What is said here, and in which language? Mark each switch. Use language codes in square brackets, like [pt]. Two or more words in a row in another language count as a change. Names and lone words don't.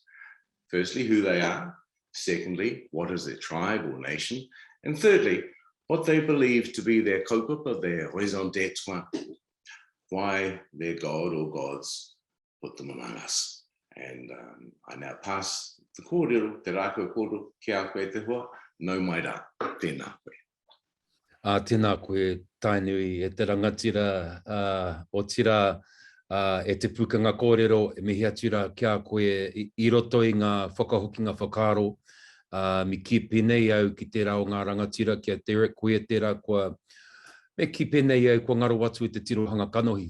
[en] Firstly, who they are. Secondly, what is their tribe or nation? And thirdly, what they believe to be their kaupapa, their [fr] raison d'etre, [en] why their god or gods put them among us. And I now pass the kōrero, [mi] te rākau kōrero, ki a koe te hoa, nau mai rā, tēnā koe. Tēnā koe, Tainui, e te rangatira o tira e te pukanga kōrero, e mihi atira ki a koe I roto I ngā whakahokinga whakaro, mi ki penei au ki te rao ngā rangatira ki a Derek, koe tērā kua, me ki penei au kua ngaro atu I te tirohanga kanohi.